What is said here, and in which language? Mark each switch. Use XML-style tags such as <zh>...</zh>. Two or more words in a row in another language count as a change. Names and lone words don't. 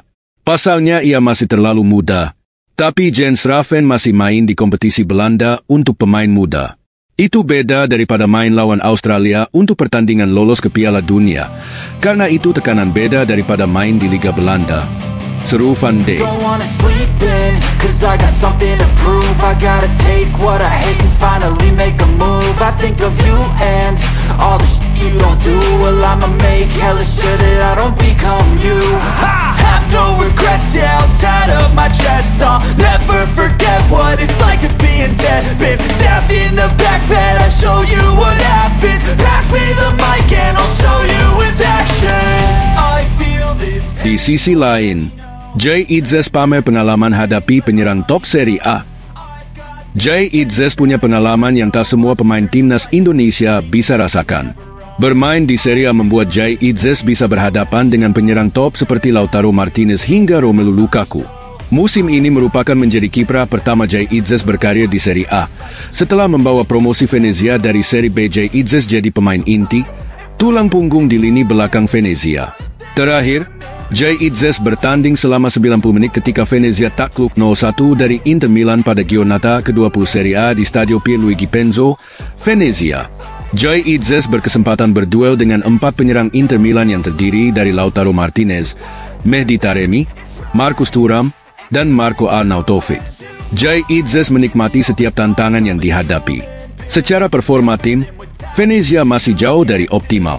<id>Pasalnya ia masih terlalu muda. Tapi Jens Raffen masih main di kompetisi Belanda untuk pemain muda. Itu beda daripada main lawan Australia untuk pertandingan lolos ke Piala Dunia. Karena itu tekanan beda daripada main di Liga Belanda. Seru Van Dijk.</id> <en>Cause I got something to prove. I gotta take what I hate and finally make a move. I think of you and all the shit you don't do. Well, I'ma make hella sure that I don't become you. I have no regrets, yeah, I'll tie up my chest. I'll never forget what it's like to be in debt. Been stabbed in the back bed, I'll show you what happens. Pass me the mic and I'll show you with action. I feel this pain.</en> <id>Di sisi lain, Jay Idzes pamer pengalaman hadapi penyerang top Serie A. Jay Idzes punya pengalaman yang tak semua pemain timnas Indonesia bisa rasakan. Bermain di Serie A membuat Jay Idzes bisa berhadapan dengan penyerang top seperti Lautaro Martinez hingga Romelu Lukaku. Musim ini merupakan menjadi kiprah pertama Jay Idzes berkarir di Serie A. Setelah membawa promosi Venezia dari Serie B, Jay Idzes jadi pemain inti, tulang punggung di lini belakang Venezia. Terakhir, Jay Idzes bertanding selama 90 menit ketika Venezia takluk 0-1 dari Inter Milan pada Giornata ke-20 Serie A di Stadio Pierluigi Penzo, Venezia. Jay Idzes berkesempatan berduel dengan 4 penyerang Inter Milan yang terdiri dari Lautaro Martinez, Mehdi Taremi, Marcus Thuram, dan Marco Arnautovic. Jay Idzes menikmati setiap tantangan yang dihadapi. Secara performa tim, Venezia masih jauh dari optimal.</id>